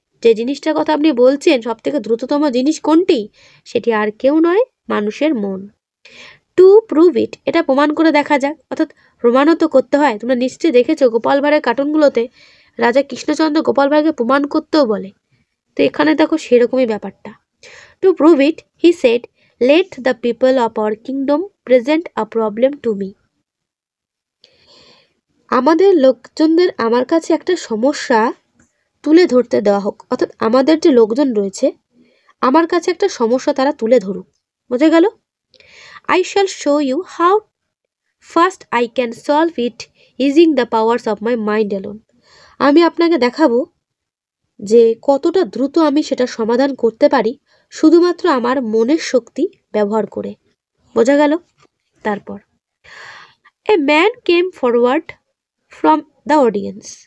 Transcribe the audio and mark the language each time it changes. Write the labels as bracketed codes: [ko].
[bn] যে জিনিসটার কথা আপনি বলছেন সব থেকে দ্রুততম জিনিস কোনটি, সেটি আর কেউ নয়, মানুষের মন। [en] to prove it, [bn] এটা প্রমাণ করে দেখা যাক, অর্থাৎ প্রমাণও তো করতে হয়। তোমরা নিশ্চয়ই দেখেছো গোপাল ভাঁড়ের কার্টুনগুলোতে রাজা কৃষ্ণচন্দ্র গোপাল ভাঁড়কে প্রমাণ করতেও বলে, তো এখানে দেখো সেরকমই ব্যাপারটা। [en] To prove it he said, Let the people of our kingdom present a problem to me. [bn] আমাদের লোকজনদের আমার কাছে একটা সমস্যা তুলে ধরতে দেওয়া হোক, অর্থাৎ আমাদের যে লোকজন রয়েছে আমার কাছে একটা সমস্যা তারা তুলে ধরুক। বোঝা গেল? [en] I shall show you how fast I can solve it using the powers of my mind alone. [bn] আমি আপনাকে দেখাবো যে কতটা দ্রুত আমি সেটা সমাধান করতে পারি শুধুমাত্র আমার মনের শক্তি ব্যবহার করে। বোঝা গেল? তারপর [en] A man came forward from the audience.